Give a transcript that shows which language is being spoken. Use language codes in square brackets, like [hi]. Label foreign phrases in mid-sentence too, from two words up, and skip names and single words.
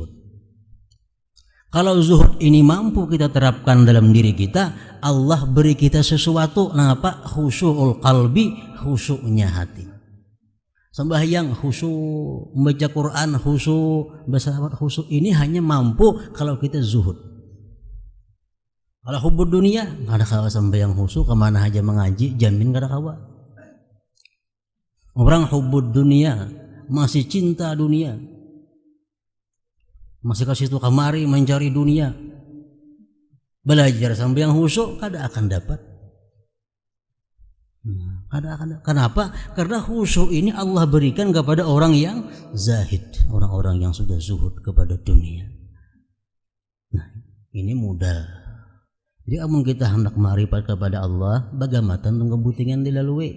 [id] Kalau zuhud ini mampu kita terapkan dalam diri kita, Allah beri kita sesuatu. Nah, apa? [ar] خشوع القلب, [id] khusyuknya hati. Sembahyang khusyuk, membaca Quran khusyuk, bersalawat khusyuk. Ini hanya mampu kalau kita zuhud. [bjn] Kalau hubud dunia, kada kawa sembahyang khusyuk, kemana aja mengaji, jamin kada kawa. Orang hubud dunia, masih cinta dunia, masih kasih itu kamari mencari dunia, belajar sembahyang khusyuk, kada akan dapat. [id] Kenapa? Karena khusyuk ini Allah berikan kepada orang yang zahid, orang-orang yang sudah zuhud kepada dunia. Nah, ini modal. [bjn] Jadi amun kita hendak ma'rifat kepada Allah, bagaimana tentang kebutingan dilalui.